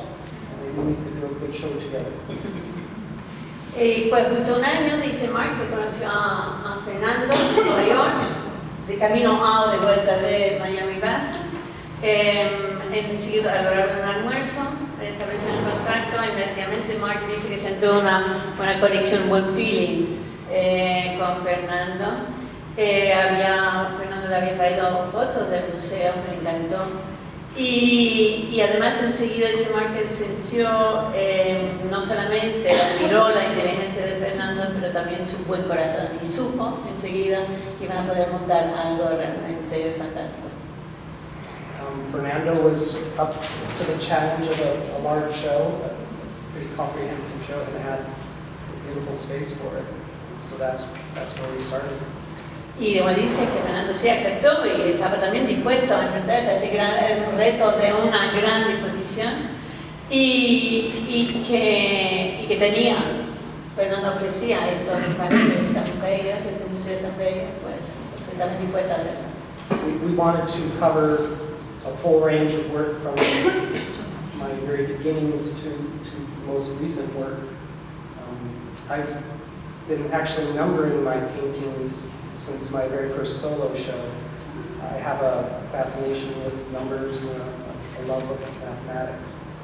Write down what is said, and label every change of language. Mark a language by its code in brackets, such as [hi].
[en] And I knew we could do a good show together. [es] Y fue justo 1 año, dice Mark, que conoció a Fernando en Nueva York, de camino a o de vuelta de Miami Bass. Enseguida, a lo largo de un almuerzo, estableció el contacto. Inmediatamente Mark dice que sentó una conexión, un buen feeling con Fernando. Fernando le había traído fotos del museo, que le encantó. Y además enseguida dice Mark que sintió, no solamente admiró la inteligencia de Fernando, pero también su buen corazón, y supo enseguida que iban a poder montar algo realmente fantástico. [en] Fernando was up to the challenge of a large show, a pretty comprehensive show, and had a beautiful space for it. So that's where we started. [es] Y como dice que Fernando sí aceptó y estaba también dispuesto a enfrentarse a ese gran reto de una gran exposición y que tenía, Fernando ofrecía estos paneles tan bellos, este museo tan bello, pues estaba dispuesto a hacerlo. [en] We wanted to cover a full range of work from my very beginnings to most recent work. I've been actually numbering my paintings since my very first solo show. I have a fascination with numbers and a love of mathematics.